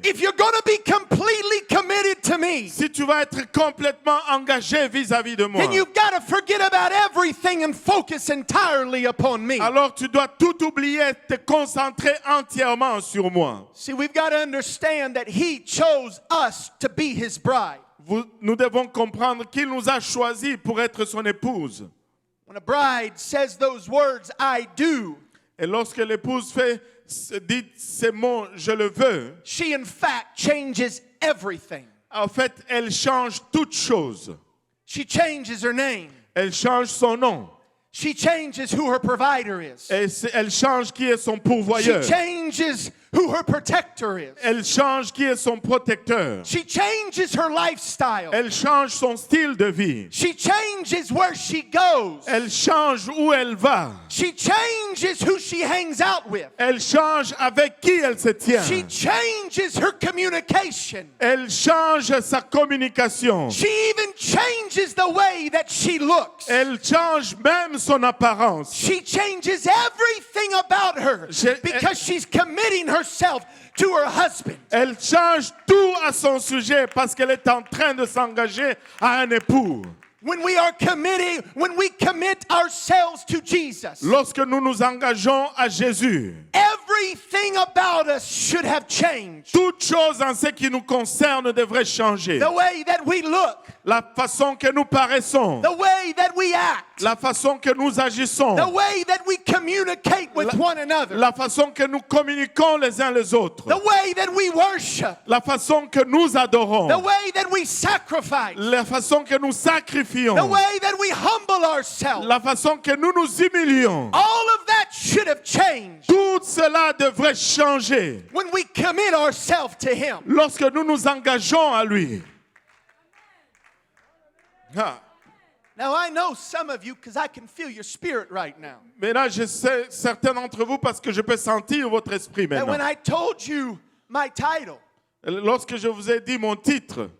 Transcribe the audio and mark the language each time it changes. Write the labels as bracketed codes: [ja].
[en] If you're going to be completely committed to me, [fr] Si tu vas être complètement engagé vis-à-vis de moi, [en] then you've got to forget about everything and focus entirely upon me. [fr] alors tu dois tout oublier, te concentrer entièrement sur moi. [en] See, we've got to understand that He chose us to be His bride. [fr] nous devons comprendre qu'il nous a choisis pour être son épouse. [en] When a bride says those words, I do, [fr] Et lorsque l'épouse dit ces mots, je le veux, [en] she in fact changes everything. [fr] en fait, elle change toutes choses. [en] She changes her name. [fr] Elle change son nom. [en] She changes who her provider is. [fr] Elle change qui est son [en] She [fr] pourvoyeur. [en] changes who her protector is. [fr] Elle change qui est son protecteur. [en] She changes her lifestyle. [fr] Elle change son style de vie. [en] She changes where she goes. [fr] Elle change où elle va. [en] She changes who she hangs out with. [fr] Elle change avec qui elle se tient. [en] She changes her communication. [fr] Elle change sa communication. [en] She even changes the way that she looks. [fr] Elle change même son apparence. [en] She changes everything about her because she's committing herself to her husband. [fr] Elle change tout à son sujet parce qu'elle est en train de s'engager à un époux. [en] When we commit ourselves to Jesus, [fr] Lorsque nous nous engageons à Jésus, [en] everything about us should have changed. [fr] toute chose en ce qui nous concerne devrait changer. [en] The way that we look, [fr] La façon que nous paraissons, [en] the way that we act, [fr] la façon que nous agissons, [en] the way that we communicate with one another, [fr] la façon que nous communiquons les uns les autres, [en] the way that we worship, [fr] la façon que nous adorons, [en] the way that we sacrifice, [fr] la façon que nous sacrifions, [en] the way that we humble ourselves. [fr] la façon que nous nous humilions. [en] All of that should have changed [fr] Tout cela devrait changer [en] when we commit ourselves to Him. [fr] lorsque nous nous engageons à lui. Ah. [en] Now, I know some of you because I can feel your spirit right now. [fr] Maintenant, je sais certains d'entre vous parce que je peux sentir votre esprit [en] That when [fr] maintenant. [en] I told you my title, [fr] Lorsque je vous ai dit mon titre,